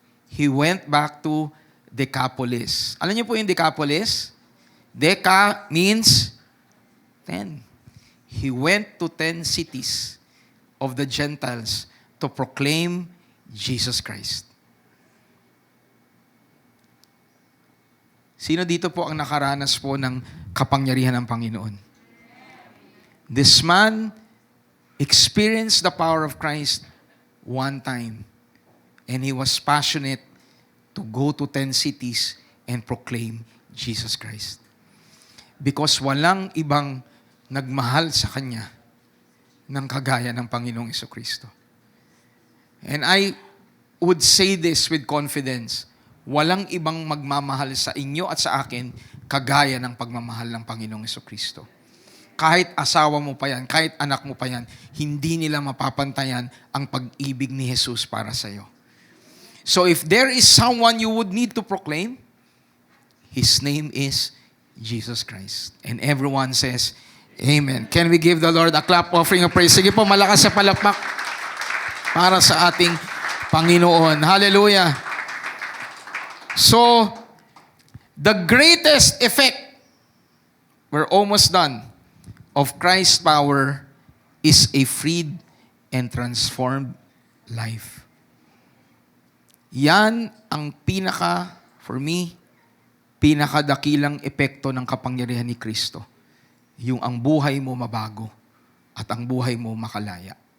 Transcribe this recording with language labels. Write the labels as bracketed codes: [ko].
[en] He went back to Decapolis. Alam niyo po yung Decapolis? Deca means 10. He went to 10 cities of the Gentiles to proclaim Jesus Christ. [tl] Sino dito po ang nakaranas po ng kapangyarihan ng Panginoon? [en] This man experienced the power of Christ one time, and he was passionate to go to 10 cities and proclaim Jesus Christ. [tl] Because walang ibang nagmahal sa kanya ng kagaya ng Panginoong Jesucristo. And I would say this with confidence, walang ibang magmamahal sa inyo at sa akin kagaya ng pagmamahal ng Panginoong Jesucristo. Kahit asawa mo pa yan, kahit anak mo pa yan, hindi nila mapapantayan ang pag-ibig ni Jesus para sa iyo. [en] So if there is someone you would need to proclaim, His name is Jesus Christ. And everyone says, Amen. Can we give the Lord a clap offering of praise? [tl] Sige po, malakas sa palakpak para sa ating Panginoon. Hallelujah. [en] So, the greatest effect, we're almost done, of Christ's power is a freed and transformed life. [tl] Yan ang for me, pinakadakilang epekto ng kapangyarihan ni Kristo. Yung ang buhay mo mabago at ang buhay mo makalaya.